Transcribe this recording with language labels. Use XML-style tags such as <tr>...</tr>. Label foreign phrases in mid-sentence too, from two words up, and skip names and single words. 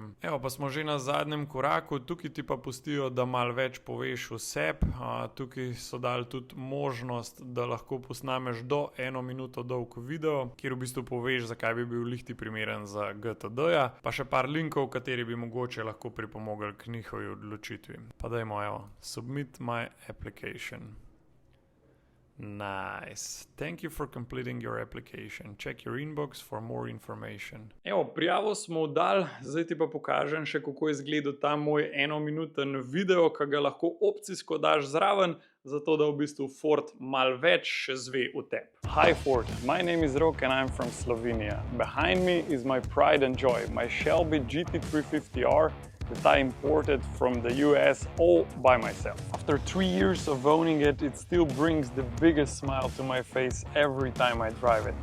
<sl>Evo, pa smo že na zadnjem koraku. Tukaj ti pa pustijo, da malo več poveš o sebi. Tukaj so dali tudi možnost, da lahko posnameš do 1 minuto dolg video, kjer v bistvu poveš, zakaj bi bil lihti primeren za GTD-ja. Pa še par linkov, kateri bi mogoče lahko pripomogli k njihovi odločitvi. Pa dajmo, evo,</sl> <en>submit my application. Nice. Thank you for completing your application. Check your inbox for more information.</en> <sl>Evo, prijavo smo dali, zdaj ti pa pokažem še, kako je izgledal ta moj 1-minuten video, ki ga lahko opcijsko daš zraven, zato da v bistvu Ford malo več še zve o tebi.</sl> <en>Hi Ford, my name is Rok and I'm from Slovenia. Behind me is my pride and joy, my Shelby GT350R that I imported from the US all by myself. After 3 years of owning it, it still brings the biggest smile to my face every time I drive it.</en>